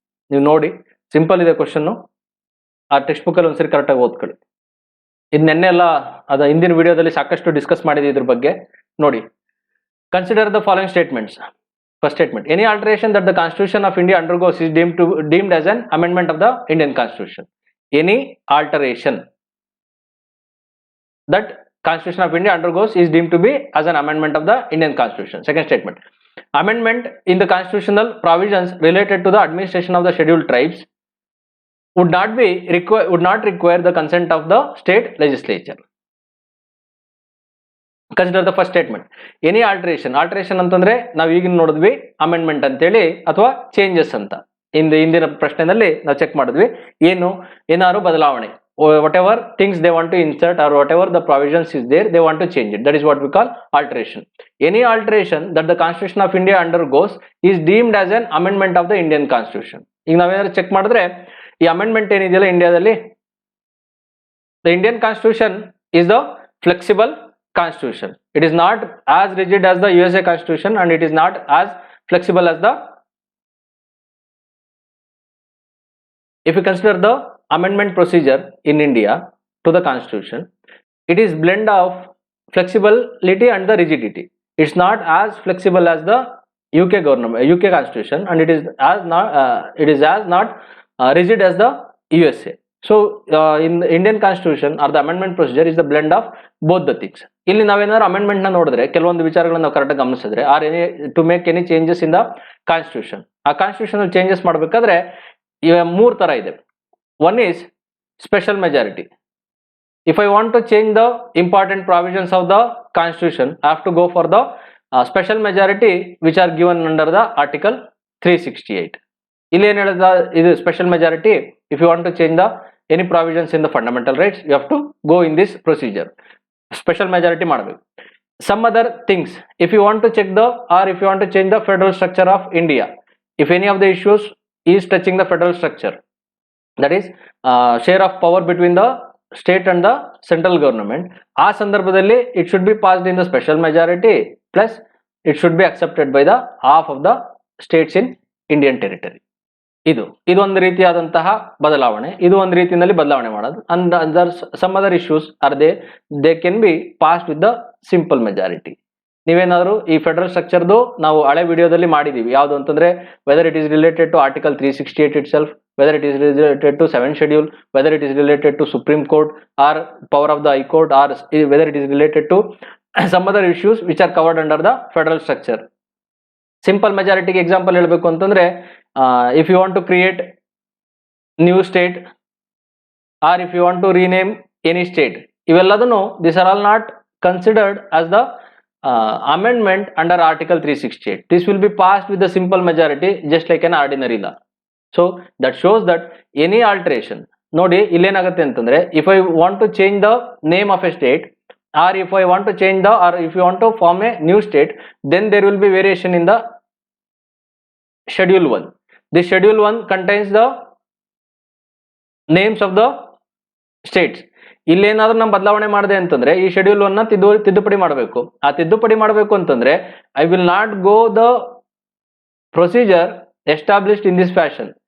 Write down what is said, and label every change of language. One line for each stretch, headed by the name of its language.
Kannada: ನೀವು ನೋಡಿ, ಸಿಂಪಲ್ ಇದೆ ಕ್ವಶನ್ನು. ಆ ಟೆಕ್ಸ್ಟ್ ಬುಕ್ಕಲ್ಲಿ ಒಂದ್ಸರಿ ಕರೆಕ್ಟಾಗಿ ಓದ್ಕೊಳ್ಳಿ. ಇದು ನೆನ್ನೆ ಎಲ್ಲ ಅದು ಹಿಂದಿನ ವಿಡಿಯೋದಲ್ಲಿ ಸಾಕಷ್ಟು ಡಿಸ್ಕಸ್ ಮಾಡಿದ್ವಿ ಇದ್ರ ಬಗ್ಗೆ ನೋಡಿ.
English: Consider the following statements. First statement, any alteration that the constitution of India undergoes is deemed as an amendment of the Indian constitution. Any alteration that Constitution of India undergoes is deemed to be as an amendment of the Indian Constitution. Second statement, amendment in the constitutional provisions related to the administration of the scheduled tribes would not require the consent of the state legislature. Consider the first statement.
Kannada: Any alteration ಅಂತಂದ್ರೆ ನಾವು ಈಗ ನೋಡಿದ್ವಿ amendment ಅಂತೇಳಿ ಅಥವಾ changes ಅಂತ. ಹಿಂದಿನ ಪ್ರಶ್ನೆಯಲ್ಲಿ ನಾವು ಚೆಕ್ ಮಾಡಿದ್ವಿ, ಏನಾದ್ರು ಬದಲಾವಣೆ,
English: whatever things they want to insert or whatever the provisions is there, they want to change it. That is what we call alteration. Any alteration that the Constitution of India undergoes is deemed as an amendment of the Indian Constitution.
Kannada: ಈಗ ನಾವೇನಾದ್ರು check ಮಾಡಿದ್ರೆ ಈ amendment ಏನಿದೆಯಲ್ಲ ಇಂಡಿಯಾದಲ್ಲಿ,
English: the Indian Constitution is the flexible constitution. It is not as rigid as the USA constitution, and it is not as flexible as the, if you consider the amendment procedure in India to the constitution, it is blend of flexibility and the rigidity. It's not as flexible as the UK government, UK constitution, and it is as not rigid as the USA. So in the Indian constitution or the amendment procedure is the blend of both the things.
Kannada: ಇಲ್ಲಿ ನಾವೇನಾದ್ರು amendment ನ ನೋಡಿದ್ರೆ ಕೆಲವೊಂದು ವಿಚಾರಗಳನ್ನ ನಾವು correct ಗಮನಿಸಿದ್ರೆ
English: are any to make any changes in the constitution,
Kannada: ಆ constitution changes ಮಾಡಬೇಕಾದ್ರೆ ಮೂರು ತರ ಇದೆ.
English: One is special majority. If I want to change the important provisions of the constitution, I have to go for the special majority which are given under the article 368.
Kannada: ಇಲ್ಲಿ ಏನು ಹೇಳಿದ, ಇದು special majority.
English: If you want to change the any provisions in the fundamental rights, you have to go in this procedure. Special majority ಮಾಡಬೇಕು. Some other things, if you want to check the, or if you want to change the federal structure of India, if any of the issues is touching the federal structure, that is share of power between the state and the central government,
Kannada: ಆ ಸಂದರ್ಭದಲ್ಲಿ
English: it should be passed in the special majority, plus it should be accepted by the half of the states in Indian territory.
Kannada: ಇದು ಒಂದು ರೀತಿಯಾದಂತಹ ಬದಲಾವಣೆ, ಇದು ಒಂದು ರೀತಿಯಲ್ಲಿ ಬದಲಾವಣೆ ಮಾಡೋದು.
English: And some other issues are they can be passed with the simple majority.
Kannada: ನೀವೇನಾದ್ರು ಈ ಫೆಡರಲ್ ಸ್ಟ್ರಕ್ಚರ್ದು ನಾವು ಹಳೆ ವಿಡಿಯೋದಲ್ಲಿ ಮಾಡಿದೀವಿ, ಯಾವುದು ಅಂತಂದ್ರೆ
English: Whether it is related to article 368 itself, whether it is related to 7th schedule, whether it is related to Supreme Court or power of the High Court, or whether it is related to some other issues which are covered under the federal structure. Simple majority example
Kannada: ಹೇಳಬೇಕು ಅಂತಂದ್ರೆ,
English: if you want to create new state or if you want to rename any state, ಇವೆಲ್ಲದನ್ನು these are all not considered as the amendment under article 368. This will be passed with the simple majority just like an ordinary law. So that shows that any alteration,
Kannada: ನೋಡಿ ಇಲ್ಲೇನಾಗುತ್ತೆ ಅಂತಂದ್ರೆ,
English: if I want to change the name of a state, or if I want to change the, or if you want to form a new state, then there will be variation in the schedule 1. This schedule 1 contains the names of the states.
Kannada: ಇಲ್ಲೇನಾದ್ರೂ ನಾವು ಬದಲಾವಣೆ ಮಾಡಿದೆ ಅಂತಂದ್ರೆ ಈ schedule 1 ನ ತಿದ್ದುಪಡಿ ಮಾಡಬೇಕು. ಆ ತಿದ್ದುಪಡಿ ಮಾಡಬೇಕು ಅಂತಂದ್ರೆ
English: I will not go the procedure established in this fashion.